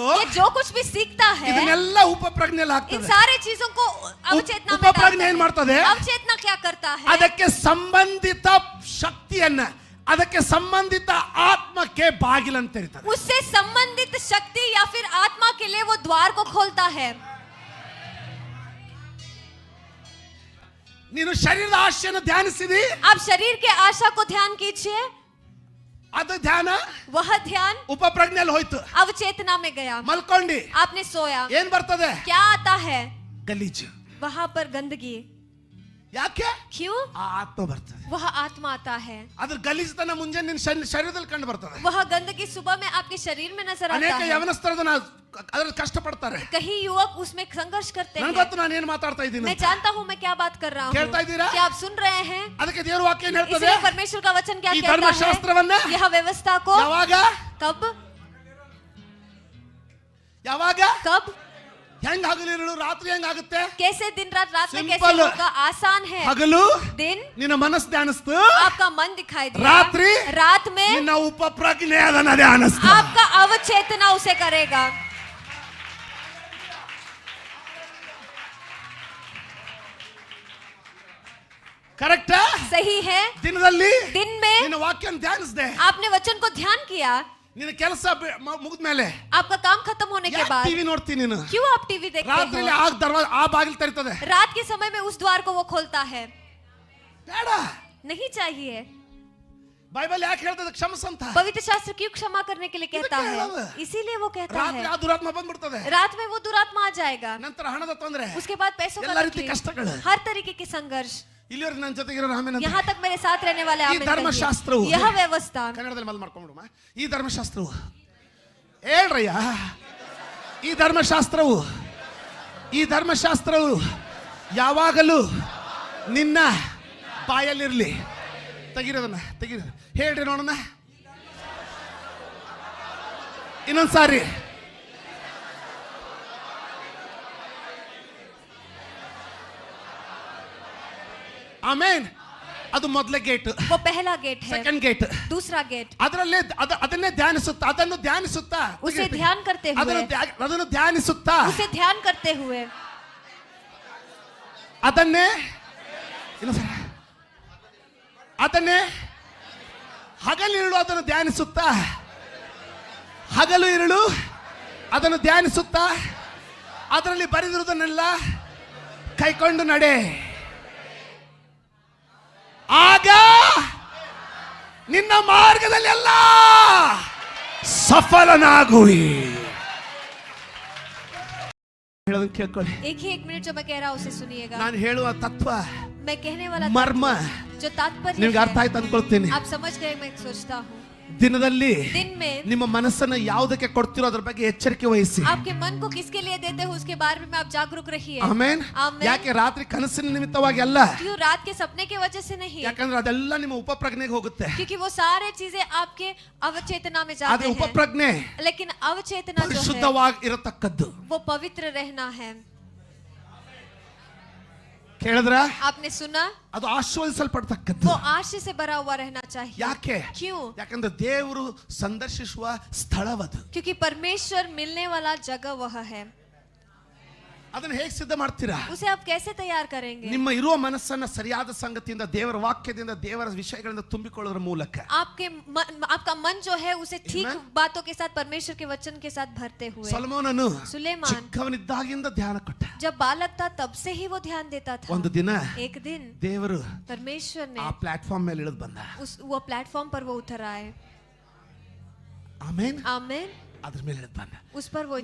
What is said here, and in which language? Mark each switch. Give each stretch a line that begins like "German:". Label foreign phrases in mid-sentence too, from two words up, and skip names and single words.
Hindi: ये जो कुछ भी सीखता है,
Kannada: ಇದನ್ನೆಲ್ಲ ಉಪಪ್ರಜ್ಞೆಯಲ್ಲಿ
Hindi: इन
Kannada: ಹಾಕ್ತದೆ.
Hindi: सारे चीजों को अवचेतना में
Kannada: ಉಪಪ್ರಜ್ಞೆ
Hindi: डालता
Kannada: ಏನ್
Hindi: है.
Kannada: ಮಾಡ್ತದೆ?
Hindi: अवचेतना क्या करता है?
Kannada: ಅದಕ್ಕೆ ಸಂಬಂಧಿತ ಶಕ್ತಿಯನ್ನ, ಅದಕ್ಕೆ ಸಂಬಂಧಿತ ಆತ್ಮಕ್ಕೆ ಬಾಗಿಲಂತ ಇರ್ತದೆ.
Hindi: उससे संबंधित शक्ति या फिर आत्मा के लिए वो द्वार को खोलता है.
Kannada: ನೀನು ಶರೀರದ ಆಶೆಯನ್ನು ಧ್ಯಾನಿಸಿದಿ,
Hindi: आप शरीर के आशा को ध्यान कीजिए.
Kannada: ಅದು ಧ್ಯಾನ
Hindi: वह ध्यान
Kannada: ಉಪಪ್ರಜ್ಞೆಯಲ್ಲಿ ಹೋಯ್ತು.
Hindi: अवचेतना में गया.
Kannada: ಮಲ್ಕೊಂಡಿ,
Hindi: आपने सोया,
Kannada: ಏನ್ ಬರ್ತದೆ?
Hindi: क्या आता है?
Kannada: ಗಲೀಜು.
Hindi: वहां पर गंदगी.
Kannada: ಯಾಕೆ?
Hindi: क्यों?
Kannada: ಆ ಆತ್ಮ ಬರ್ತದೆ.
Hindi: वह आत्मा आता है.
Kannada: ಅದ್ರ ಗಲೀಜುತನ ಮುಂಜಾನೆ ನಿನ್ನ ಶರೀರದಲ್ಲಿ ಕಂಡು ಬರ್ತದೆ.
Hindi: वह गंदगी सुबह में आपके शरीर में नजर आता
Kannada: ಅನೇಕ
Hindi: है.
Kannada: ಯವನಸ್ಥರದನ್ನ ಅದರ ಕಷ್ಟಪಡ್ತಾರೆ.
Hindi: कहीं युवक उसमें संघर्ष करते
Kannada: ನನಗೆ
Hindi: हैं.
Kannada: ಗೊತ್ತು ನಾನು ಏನ್ ಮಾತಾಡ್ತಾ ಇದ್ದೀನಿ.
Hindi: मैं जानता हूँ मैं क्या बात कर रहा हूँ.
Kannada: ಕೇಳ್ತಾ ಇದ್ದೀರಾ?
Hindi: क्या आप सुन रहे हैं?
Kannada: ಅದಕ್ಕೆ ದೇವರ ವಾಕ್ಯ ಏನ್ ಹೇಳ್ತದೆ?
Hindi: इसलिए परमेश्वर का वचन क्या
Kannada: ಈ
Hindi: कहता
Kannada: ಧರ್ಮಶಾಸ್ತ್ರವನ್ನ
Hindi: है? यह व्यवस्था को
Kannada: ಯಾವಾಗ
Hindi: कब
Kannada: ಯಾವಾಗ
Hindi: कब
Kannada: ಹೆಂಗ್ ಹಗಲಿರುಳು ರಾತ್ರಿ ಹೆಂಗಾಗುತ್ತೆ?
Hindi: कैसे दिन रात रात में कैसे
Kannada: Simple.
Hindi: होगा? आसान है.
Kannada: ಹಗಲು
Hindi: दिन
Kannada: ನಿನ್ನ ಮನಸ್ಸು ಧ್ಯಾನಿಸ್ತು,
Hindi: आपका मन दिखाई दिया.
Kannada: ರಾತ್ರಿ
Hindi: रात में
Kannada: ನಿನ್ನ ಉಪಪ್ರಜ್ಞೆ ಅದನ್ನ ಧ್ಯಾನಿಸ್ತು.
Hindi: आपका अवचेतना उसे करेगा.
Kannada: ಕರೆಕ್ಟ್?
Hindi: सही है.
Kannada: ದಿನದಲ್ಲಿ
Hindi: दिन में
Kannada: ನಿನ್ನ ವಾಕ್ಯನ ಧ್ಯಾನಿಸ್ದೆ,
Hindi: आपने वचन को ध्यान किया.
Kannada: ನಿನ್ನ ಕೆಲಸ ಮುಗಿದ್ಮೇಲೆ
Hindi: आपका काम खत्म होने के बाद
Kannada: ಟಿವಿ ನೋಡ್ತೀನಿ ನೀನು.
Hindi: क्यों आप टीवी देखते
Kannada: ರಾತ್ರಿ
Hindi: हो?
Kannada: ಆ ಬಾಗಿಲು ತೆರಿತದೆ.
Hindi: रात के समय में उस द्वार को वो खोलता है.
Kannada: ಬೇಡ.
Hindi: नहीं चाहिए.
Kannada: ಬೈಬಲ್ ಯಾಕೆ ಹೇಳ್ತದೆ ಕ್ಷಮಿಸಂತ?
Hindi: पवित्र शास्त्र क्यों क्षमा करने के लिए कहता है? इसीलिए वो कहता
Kannada: ರಾತ್ರಿ
Hindi: है
Kannada: ಆ ದುರಾತ್ಮ ಬಂದ್ಬಿಡ್ತದೆ.
Hindi: रात में वो दुरात्मा आ जाएगा.
Kannada: ನಂತರ ಹಣದ ತೊಂದರೆ,
Hindi: उसके बाद पैसों का
Kannada: ಎಲ್ಲ ರೀತಿ
Hindi: तकलीफ,
Kannada: ಕಷ್ಟಗಳು.
Hindi: हर तरीके के संघर्ष.
Kannada: ಇಲ್ಲಿವರೆಗೆ ನನ್ನ ಜೊತೆಗಿರೋ ಆಮೇಲೆ
Hindi: यहाँ तक मेरे साथ रहने वाले
Kannada: ಈ
Hindi: आमीन
Kannada: ಧರ್ಮಶಾಸ್ತ್ರವು,
Hindi: कहिए. यह व्यवस्था
Kannada: ಕನ್ನಡದಲ್ಲಿ ಮಲ್ ಮಾಡ್ಕೊಂಡ್ಬಿಡುಮ. ಈ ಧರ್ಮಶಾಸ್ತ್ರವು ಹೇಳ್ರಯ್ಯ, ಈ ಧರ್ಮಶಾಸ್ತ್ರವು, ಈ ಧರ್ಮಶಾಸ್ತ್ರವು ಯಾವಾಗಲೂ ನಿನ್ನ ಬಾಯಲ್ಲಿರ್ಲಿ. ತೆಗಿರೋದನ್ನ ತೆಗಿರಿ, ಹೇಳ್ರಿ ನೋಡೋಣ ಇನ್ನೊಂದ್ಸಾರಿ. ಆಮೇನ್. ಅದು ಮೊದಲೇ ಗೇಟ್,
Hindi: वो पहला गेट है,
English: second gate.
Hindi: दूसरा गेट
Kannada: ಅದರಲ್ಲೇ ಅದನ್ನೇ ಧ್ಯಾನಿಸುತ್ತಾ, ಅದನ್ನು ಧ್ಯಾನಿಸುತ್ತಾ,
Hindi: उसे ध्यान करते हुए,
Kannada: ಅದನ್ನು ಧ್ಯಾನಿಸುತ್ತಾ,
Hindi: उसे ध्यान करते हुए,
Kannada: ಅದನ್ನೇ ಇನ್ನೊಂದ್ಸರಿ, ಅದನ್ನೇ ಹಗಲಿರುಳು ಅದನ್ನು ಧ್ಯಾನಿಸುತ್ತಾ, ಹಗಲು ಇರುಳು ಅದನ್ನು ಧ್ಯಾನಿಸುತ್ತಾ, ಅದರಲ್ಲಿ ಬರೆದಿರುವುದನ್ನೆಲ್ಲ ಕೈಕೊಂಡು ನಡೆ. ಆಗ ನಿನ್ನ ಮಾರ್ಗದಲ್ಲೆಲ್ಲ ಸಫಲನಾಗುವಿ. ಹೇಳೋದನ್ನ ಕೇಳ್ಕೊಳ್ಳಿ.
Hindi: एक ही 1 मिनट जो मैं कह रहा हूँ उसे सुनिएगा.
Kannada: ನಾನು ಹೇಳುವ ತತ್ವ,
Hindi: मैं कहने वाला
Kannada: ಮರ್ಮ
Hindi: जो तात्पर्य
Kannada: ನಿಮ್ಗೆ ಅರ್ಥ ಆಯ್ತು ಅನ್ಕೊಳ್ತೀನಿ.
Hindi: आप समझ गए मैं सोचता हूँ.
Kannada: ದಿನದಲ್ಲಿ
Hindi: दिन में
Kannada: ನಿಮ್ಮ ಮನಸ್ಸನ್ನ ಯಾವುದಕ್ಕೆ ಕೊಡ್ತಿರೋ ಅದ್ರ ಬಗ್ಗೆ ಎಚ್ಚರಿಕೆ ವಹಿಸಿ.
Hindi: आपके मन को किसके लिए देते हो उसके बारे में आप जागरूक रहिए.
Kannada: ಆಮೇನ್.
Hindi: आमेन.
Kannada: ಯಾಕೆ ರಾತ್ರಿ ಕನಸಿನ ನಿಮಿತ್ತವಾಗಿ ಅಲ್ಲ,
Hindi: क्यों रात के सपने की वजह से नहीं,
Kannada: ಯಾಕಂದ್ರೆ ಅದೆಲ್ಲ ನಿಮ್ಮ ಉಪಪ್ರಜ್ಞೆಗೆ ಹೋಗುತ್ತೆ.
Hindi: क्योंकि वो सारे चीजें आपके अवचेतना में जाते
Kannada: ಆದ್ರೆ
Hindi: हैं.
Kannada: ಉಪಪ್ರಜ್ಞೆ
Hindi: लेकिन अवचेतना जो है
Kannada: ಶುದ್ಧವಾಗಿ ಇರತಕ್ಕದ್ದು.
Hindi: वो पवित्र रहना है.
Kannada: ಕೇಳಿದ್ರ?
Hindi: आपने सुना?
Kannada: ಅದು ಆಶೀರ್ವದಿಸಲ್ಪಡ್ತಕ್ಕದ್ದು.
Hindi: वो आशीष से भरा हुआ रहना चाहिए.
Kannada: ಯಾಕೆ?
Hindi: क्यों?
Kannada: ಯಾಕಂದ್ರೆ ದೇವರು ಸಂದರ್ಶಿಸುವ ಸ್ಥಳವದು.
Hindi: क्योंकि परमेश्वर मिलने वाला जगह वह है.
Kannada: ಅದನ್ನ ಹೇಗೆ ಸಿದ್ಧ ಮಾಡ್ತೀರಾ?
Hindi: उसे आप कैसे तैयार करेंगे?
Kannada: ನಿಮ್ಮ ಇರುವ ಮನಸ್ಸನ್ನ ಸರಿಯಾದ ಸಂಗತಿಯಿಂದ, ದೇವರ ವಾಕ್ಯದಿಂದ, ದೇವರ ವಿಷಯಗಳಿಂದ ತುಂಬಿಕೊಳ್ಳೋದ್ರ ಮೂಲಕ.
Hindi: आपका मन जो है उसे ठीक Amen. बातों के साथ, परमेश्वर के वचन के साथ भरते हुए.
Kannada: ಸೊಲೊಮೋನನು
Hindi: सुलेमान
Kannada: ಚಿಕ್ಕವನಿದ್ದಾಗಿಂದ ಧ್ಯಾನ ಕೊಟ್ಟ.
Hindi: जब बालक था तब से ही वो ध्यान देता था.
Kannada: ಒಂದು ದಿನ
Hindi: एक दिन
Kannada: ದೇವರು
Hindi: परमेश्वर ने
Kannada: ಆ ಪ್ಲಾಟ್ಫಾರ್ಮ್ ಮೇಲೆ ಇಳಿದು ಬಂದ.
Hindi: वो प्लेटफॉर्म पर वो उतर आए.
Kannada: ಆಮೇನ್.
Hindi: आमेन.
Kannada: ಅದ್ರ ಮೇಲೆ ಇಳಿದು ಬಂದ.
Hindi: उस पर वो